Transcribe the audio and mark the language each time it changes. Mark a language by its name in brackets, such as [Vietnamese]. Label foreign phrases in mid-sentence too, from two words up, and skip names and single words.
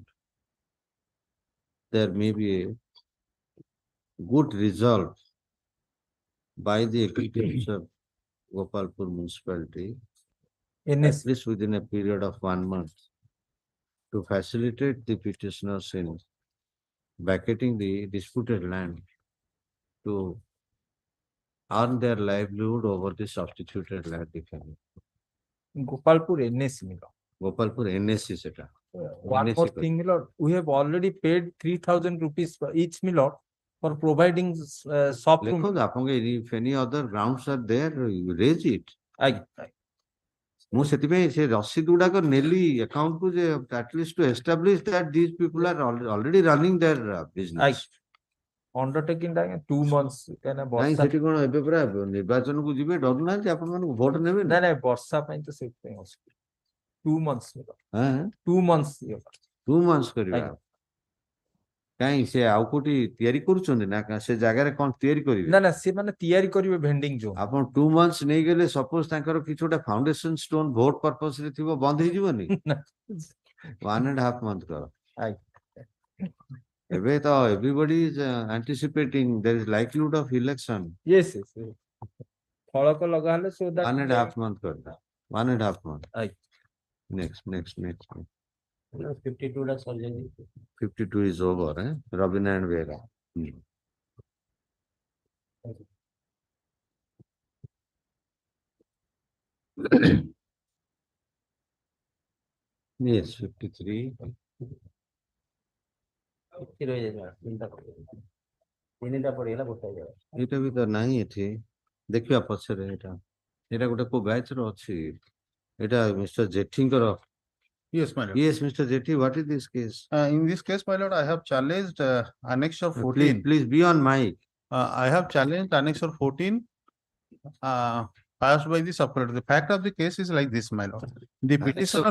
[English] There may be a good result by the executive of Gopalpur municipality, at least within a period of 1 month, to facilitate the petitioners in vacating the disputed land to earn their livelihood over the substituted land. Gopalpur NSC. Gopalpur NSC seta. One more thing, Milord, we have already paid 3,000 rupees for each Milord for providing soft room. If any other grounds are there, you raise it. [Odia] ମୁଁ ସେଥିପାଇଁ ସେ ରସିଦ ଗୁଡାକ ନେଲି account କୁ ଯେ [English] at least to establish that these people are already running their business. Undertaking 2 months [Odia] ନାଇଁ ସେଠି କଣ ଏବେ ପୁରା ନିର୍ବାଚନକୁ ଯିବେ ଡରୁନାହାନ୍ତି ଆପଣ ମାନଙ୍କୁ ଭୋଟ ନେବେ ନାଇଁ ନାଇଁ ବର୍ଷା ପାଇଁ ତ ସେଇଥିପାଇଁ 2 months 2 months 2 months କରିବା କାଇଁ ସେ ଆଉ କୋଉଠି ତିଆରି କରୁଛନ୍ତି ନା ସେ ଜାଗାରେ କଣ ତିଆରି କରିବେ ନା ନା ସେ ମାନେ ତିଆରି କରିବେ [English] vending zone [Odia] ଆପଣ 2 months ନେଇଗଲେ ସପୋଜ ତାଙ୍କର କିଛି ଗୋଟେ [English] foundation stone vote purpose [Odia] ରେ ଥିବ ବନ୍ଦ ହେଇଯିବନି 1.5 month କର ଏବେ ତ [English] everybody is anticipating there is likelihood of election. [Odia] Yes ଫଳକ ଲଗା ହେଲେ [English] so that [Odia] 1.5 month କରିଦା 1.5 month. Next. 52 ଟା ସରିଯାଇଛି [English] 52 is over, Robina and Vera. Yes, 53. [Odia] ଏଇଟା ବି ତ ନାହିଁ ଏଠି ଦେଖିବା ପଛରେ ଏଇଟା ଗୋଟେ କୋଉ ବ୍ୟାଚ୍ ର ଅଛି ଏଇଟା ମିଷ୍ଟର ଜେଠିଙ୍କର [English] Yes, my lord. yes Mr. Jethi, what is this case? In this case, my lord, I have challenged annexure Please 14. please be on mic. I have challenged annexure 14 passed by the subcourt. The fact of the case is like this, my lord. The Annexure petitioner's